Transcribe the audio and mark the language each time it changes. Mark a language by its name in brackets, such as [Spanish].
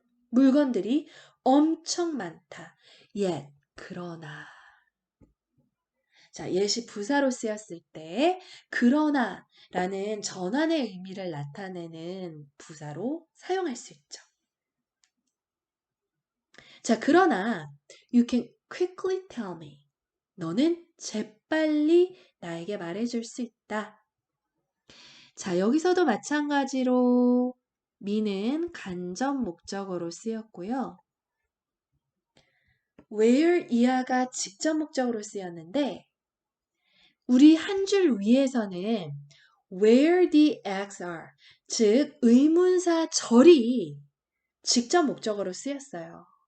[Korean] 물건들이 엄청 많다. [English] yet, [Korean] 그러나. 자, 예시 부사로 쓰였을 때 그러나 라는 전환의 의미를 나타내는 부사로 사용할 수 있죠. 자, 그러나 [English] you can quickly tell me. [Korean] 너는 재빨리 나에게 말해줄 수 있다. 자, 여기서도 마찬가지로 me는 간접 목적어로 쓰였고요. where 이하가 직접 목적어로 쓰였는데 우리 한 줄 위에서는 [English] where the eggs are, [Korean] 즉 의문사 절이 직접 목적어로 쓰였어요.